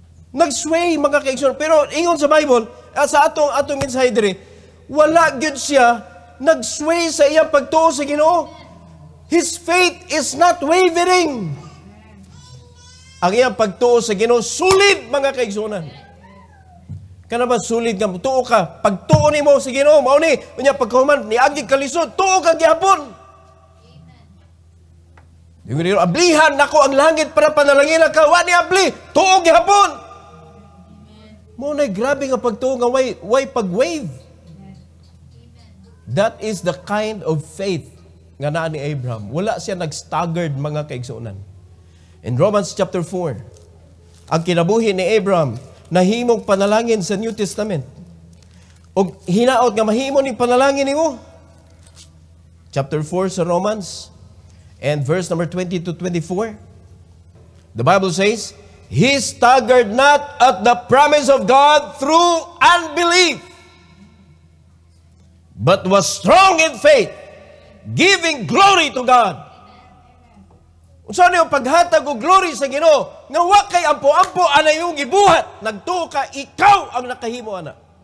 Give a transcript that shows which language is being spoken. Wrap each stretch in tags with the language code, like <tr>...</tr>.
<ceb>Nag-sway, mga kaigsoon. Pero ingon sa Bible, sa atong mensahe diri, wala gyud siya nag-sway sa iyang pagtuo sa Ginoo.</ceb> <en>His faith is not wavering.</en> <ceb>Ang iyang pagtuo sa Ginoo sulid, mga kaigsunan. Kana ba sulid nga tuo ka? Pagtuo nimo sa Ginoo, mao ni unya pagkahuman ni agi kalisod, tuo ka gyapon. Dingon ablihan nako ang langit para panalangin ka, wa ni abli, tuo gyapon. Mo na grabe nga pagtuo nga way pag-wave.</ceb> <en>That is the kind of faith</en> <ceb>nga naa ni</ceb> <en>Abraham.</en> <ceb>Wala siya nag-staggered, mga kaigsuonan. In Romans chapter 4, ang kinabuhi ni Abraham nahimong panalangin sa New Testament. O hinaot nga mahimo ni panalangin nimo. Chapter 4 sa Romans and verse number 20 to 24.</ceb> <en>The Bible says, He staggered not at the promise of God through unbelief, but was strong in faith, giving glory to God.</en> <ceb>Unsa niyo paghatag og glory sa Ginoo, nga wa kay ampo-ampo ana yung gibuhat, nagtuo ka ikaw ang nakahimo ana.</ceb>